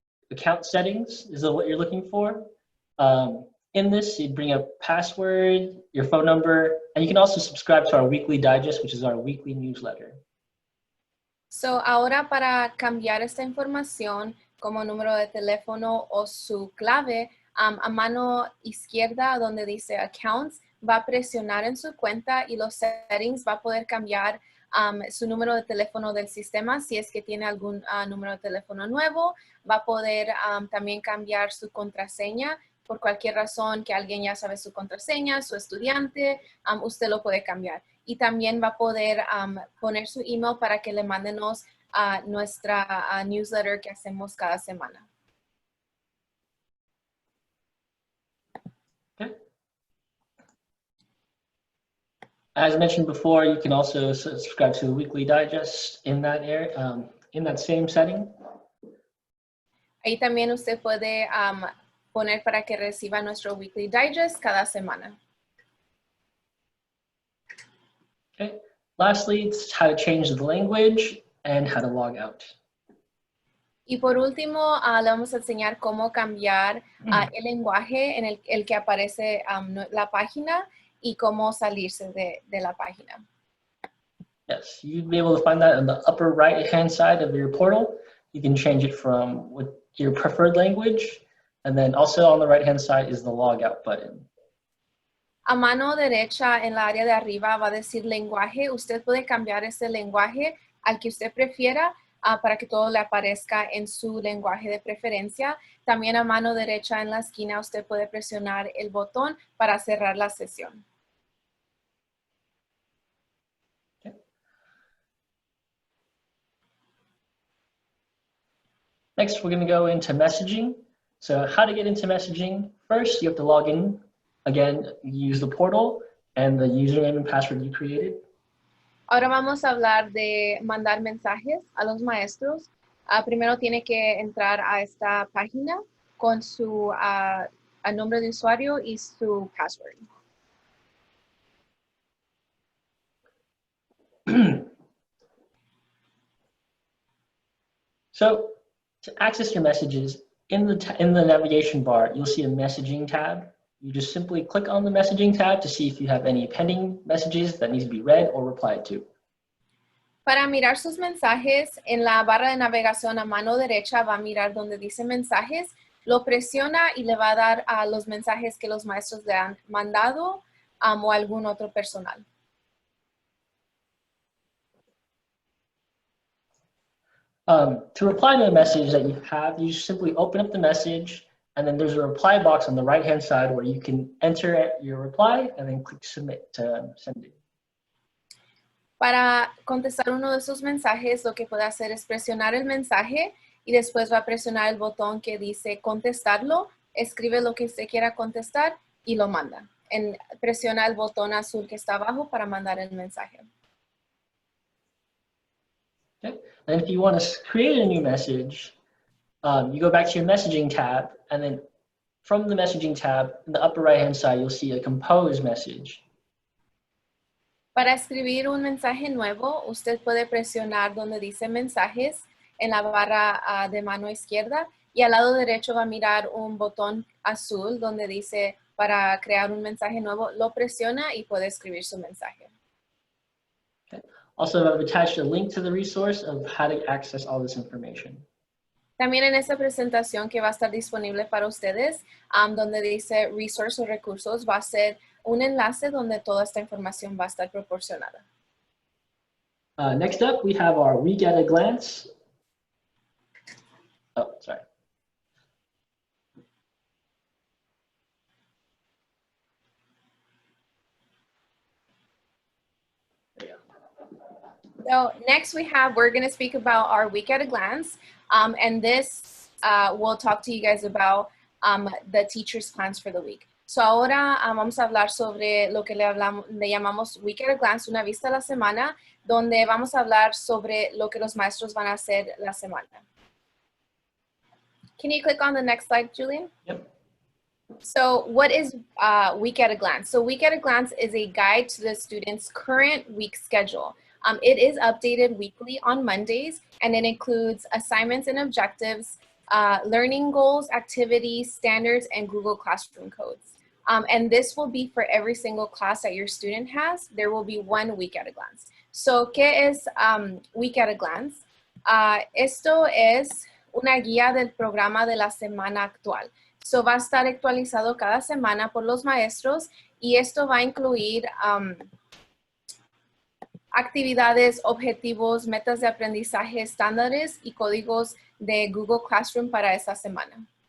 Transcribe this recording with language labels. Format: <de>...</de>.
<en>Account settings is what you're looking for. In this, you bring up password, your phone number, and you can also subscribe to our weekly digest, which is our weekly newsletter.</en> <es>So, ahora para cambiar esta información como número de teléfono o su clave, a mano izquierda donde dice Accounts, va a presionar en su cuenta y los settings va a poder cambiar su número de teléfono del sistema si es que tiene algún número de teléfono nuevo. Va a poder también cambiar su contraseña por cualquier razón que alguien ya sabe su contraseña, su estudiante, usted lo puede cambiar. Y también va a poder poner su email para que le mándenos nuestra newsletter que hacemos cada semana.</es> <en>Okay. As mentioned before, you can also subscribe to the weekly digest in that area, in that same setting.</en> <es>Ahí también usted puede poner para que reciba nuestro weekly digest cada semana.</es> <en>Okay. Lastly, it's how to change the language and how to log out.</en> <es>Y por último, le vamos a enseñar cómo cambiar el lenguaje en el que aparece la página y cómo salirse de la página.</es> <en>Yes, you'd be able to find that on the upper right-hand side of your portal. You can change it from your preferred language. And then also on the right-hand side is the logout button.</en> <es>A mano derecha en la área de arriba va a decir lenguaje. Usted puede cambiar ese lenguaje al que usted prefiera para que todo le aparezca en su lenguaje de preferencia. También a mano derecha en la esquina usted puede presionar el botón para cerrar la sesión.</es> <en>Okay. Next, we're going to go into messaging. So how to get into messaging. First, you have to log in. Again, you use the portal and the username and password you created.</en> <es>Ahora vamos a hablar de mandar mensajes a los maestros. Primero tiene que entrar a esta página con su nombre de usuario y su password.</es> <en>So to access your messages, in the navigation bar, you'll see a messaging tab. You just simply click on the messaging tab to see if you have any pending messages that need to be read or replied to.</en> <es>Para mirar sus mensajes, en la barra de navegación a mano derecha va a mirar donde dice mensajes, lo presiona y le va a dar a los mensajes que los maestros le han mandado o algún otro personal.</es> <en>To reply to a message that you have, you simply open up the message, and then there's a reply box on the right-hand side where you can enter your reply and then click submit to send it.</en> <es>Para contestar uno de esos mensajes, lo que puede hacer es presionar el mensaje y después va a presionar el botón que dice contestarlo, escribe lo que usted quiera contestar y lo manda. Presiona el botón azul que está abajo para mandar el mensaje.</es> <en>Okay. And if you want to create a new message, you go back to your messaging tab, and then from the messaging tab, in the upper right-hand side, you'll see a compose message.</en> <es>Para escribir un mensaje nuevo, usted puede presionar donde dice mensajes en la barra de mano izquierda y al lado derecho va a mirar un botón azul donde dice para crear un mensaje nuevo, lo presiona y puede escribir su mensaje.</es> <en>Okay. Also, I've attached a link to the resource of how to access all this information.</en> <es>También en esta presentación que va a estar disponible para ustedes, donde dice resource o recursos, va a ser un enlace donde toda esta información va a estar proporcionada.</es> <en>Next up, we have our week at a glance. Oh, sorry. So next we're going to speak about our week at a glance. And this we'll talk to you guys about the teacher's plans for the week.</en> <es>So ahora vamos a hablar sobre lo que le llamamos Week at a Glance, una vista a la semana, donde vamos a hablar sobre lo que los maestros van a hacer la semana.</es> <en>Can you click on the next slide, Julian? Yep. So what is Week at a Glance? So Week at a Glance is a guide to the student's current week schedule. It is updated weekly on Mondays, and it includes assignments and objectives, learning goals, activities, standards, and Google Classroom codes. And this will be for every single class that your student has. There will be one Week at a Glance.</en> <es>So, ¿qué es Week at a Glance? Esto es una guía del programa de la semana actual. So, va a estar actualizado cada semana por los maestros y esto va a incluir actividades, objetivos, metas de aprendizaje, estándares y códigos de Google Classroom para esa semana.</es>